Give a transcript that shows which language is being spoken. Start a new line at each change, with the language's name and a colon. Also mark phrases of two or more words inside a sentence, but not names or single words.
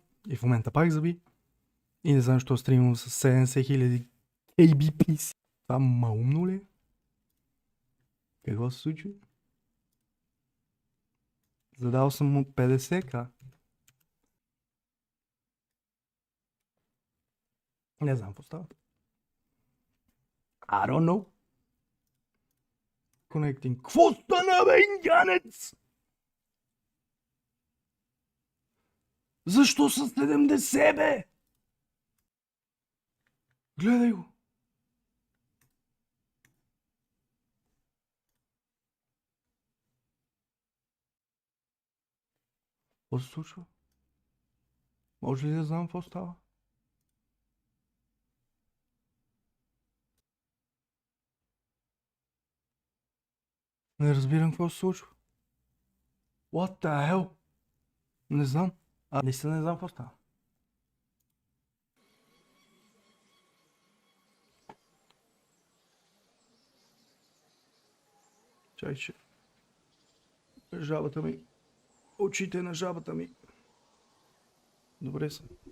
Bulgarian: И в момента пак заби. И не знам, защо стримам с 70 000 KBPs. Това малумно ли? Какво се случи? Задал съм му 50к. Не знам какво става.
English: I don't know. Connecting.
Bulgarian: Какво стана, бе, индианец? Защо са 70, бе? Гледай го. Какво се случва? Може ли да знам какво става? Не разбирам какво се случва.
English: What the hell?
Bulgarian: Не знам. Наистина не знам какво става. Чай, че жабата ми. Очите на жабата ми. Добре са.